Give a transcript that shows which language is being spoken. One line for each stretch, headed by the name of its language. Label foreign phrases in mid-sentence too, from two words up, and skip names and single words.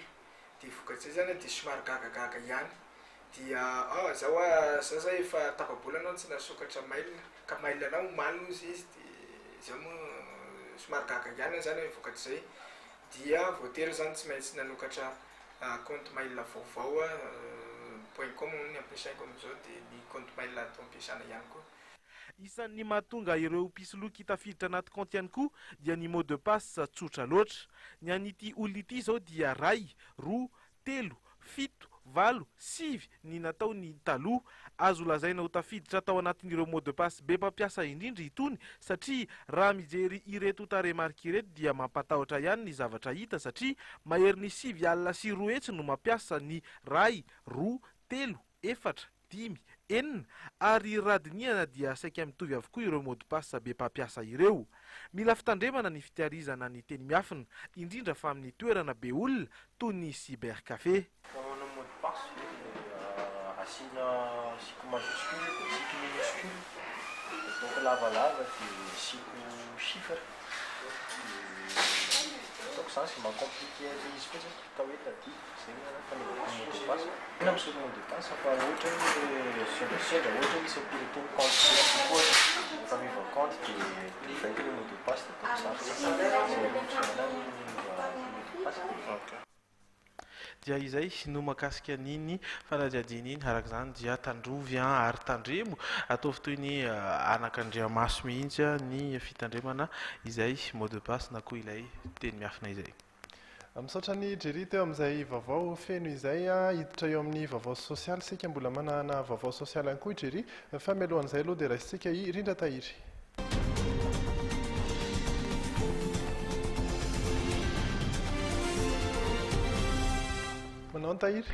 Malagasy: Dia vokatsy zany dia somary gagagaga ihany dia zao zay efa tapabola anao tsy nasokatra mail ka mail anao malina izy dia zao moa somary gaga ihany zany hoe vokatr'izay dia voatery zany tsy maintsy nanokatra
French: compte mail
Malagasy: vaovao .com ny ampiasaiko amin'izao dia ny
French: compte mail
Malagasy: atao ampiasana ihany koa. Isan'ny mahatonga ireo mpisoloky tafiditra anaty compte ihany koa dia ny
French: mot de passe
Malagasy: tsotra loatra. Ny an'ity olona ity zao dia 2, 3, 3, 7, 8, 9 ny nataony taloha. Azo lazaina ho tafiditra tao anatin'ireo
French: mot de passe
Malagasy: be mpampiasa indrindra itony satria raha mijery ireto taremarika ireto dia mampatahotra ihany ny zavatra hita satria mahery ny 7 alina sy 2 hetsy no mampiasa ny 2, 2, 3, 4, 5, 4 ary radiniana dia saika mitovy avokoa ireo
French: mot de passe
Malagasy: be mpampiasa ireo. Mila fitandremana ny fitehirizana ny teny miafina indrindra fa amin'ny toerana be olona toy ny cybercafé. Manao
French: mot de passe
Malagasy: asina
French: cycle majuscule
Malagasy: dia
French: cycle minuscule donc
Malagasy: lavalava dia
French: cycle chiffre. Donc ça c'est compliqué
Malagasy: izy koa zany tao hoe tady zay fanaovana
French: mot de passe.
Malagasy: Ina misolo
French: mot de passe
Malagasy: fa ohatra sendra ohatra misy ampiretony compte koa efa miva compte dia vaika
French: le mot de passe
Malagasy: dia izay no makasika an'iny fanadiadiana iny araka izany dia tandrovy ary tandremo ataovy toy ny anakandriamaso mihitsy ny fitandremana izay
French: mot de passe
Malagasy: na koa ilay teny miafina izay. Misaotra ny jery teo amin'izay vaovao feno izay hiditra eo amin'ny vaovao sosialy sika mbola manana vaovao sosialy ihany koa jery fa mialohan'izay aloha dia raisitsika irindra tahiry. Manao ny tahiry?